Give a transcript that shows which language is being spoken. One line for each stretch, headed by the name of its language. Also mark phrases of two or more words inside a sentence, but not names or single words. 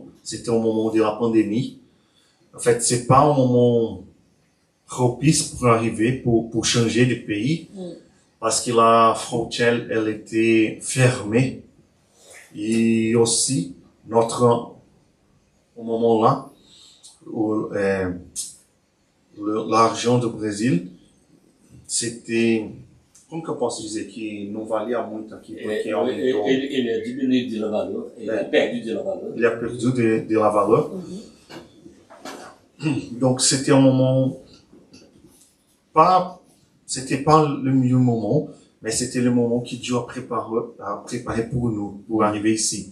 French: C'était au moment de la pandémie. En fait, c'est pas un moment propice pour arriver, pour changer de pays, parce que la frontière, elle était fermée. Et aussi, au moment là, où, l'argent du Brésil, c'était,
Portuguese: como que eu posso dizer que não valia muito aqui, porque aumentou. Ele a diminuído
French: de la valeur, ele a perdu de la valeur. Il a perdu de la valeur. Donc c'était un moment c'était pas le mieux moment, mais c'était le moment que Dieu a préparé pour nous, pour arriver ici.